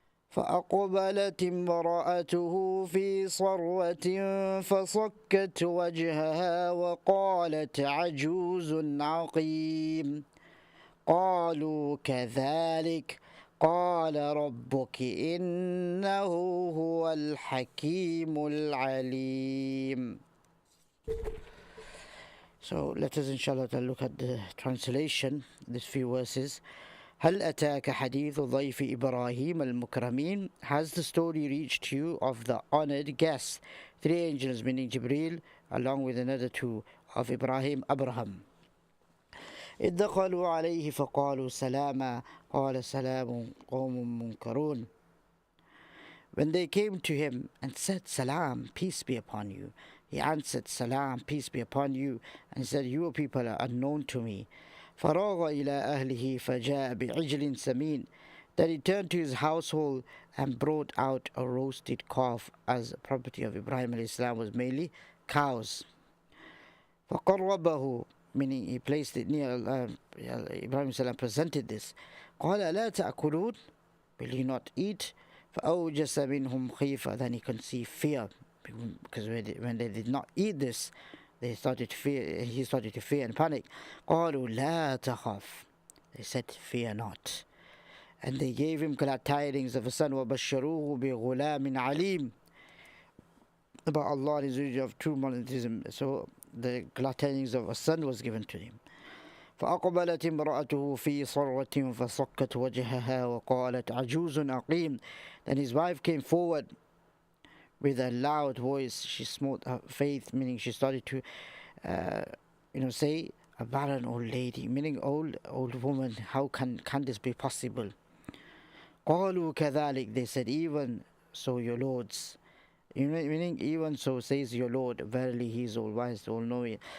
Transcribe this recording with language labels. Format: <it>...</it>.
<ar>فأقبلت امرأته في صرة فصكت وجهها وقالت عجوز عقيم قالوا كذلك قال ربك إنه هو الحكيم العليم.</ar> <en>So let us inshallah look at the translation, these few verses.</en> <ar>هل أتاك حديث ضيف إبراهيم المكرمين?</ar> <en>Has the story reached you of the honored guests, three angels meaning Jibreel along with another two of Ibrahim, Abraham.</en> <ar>إذ دخلوا عليه فقالوا سلاما قال سلام قوم منكرون.</ar> <en>When they came to him and said Salam, peace be upon you, he answered Salam, peace be upon you, and said, your people are unknown to me.</en> <ar>فراغ إلى أهله فجاء بعجل سمين.</ar> <en>Then he turned to his household and brought out a roasted calf, as the property of Ibrahim alayhi salam was mainly cows. فقربه, meaning he placed it near Ibrahim salam presented this.</en> <ar>قال لا تأكلون,</ar> <en>will you not eat?</en> <ar>فأوجس منهم خيفة,</ar> <en>then he conceived fear, because when they did not eat this, he started to fear and panic.</en> <ar>قالوا لا تخف,</ar> <en>they said fear not, and they gave him glad tidings of a son.</en> <ar>وبشروه بغلام عليم,</ar> <en>about Allah and His religion of true monotheism. So the glad tidings of a son was given to him.</en> <ar>فأقبلت امرأته في صرة فصكت وجهها وقالت عجوز عقيم.</ar> <en>Then his wife came forward with a loud voice. She smote her faith, meaning she started to say, a barren old lady, meaning old woman, how can this be possible?</en> <ar>قالوا كذلك,</ar> <en>they said, even so your lords, meaning even so says your Lord, verily he is all wise, all knowing.</en>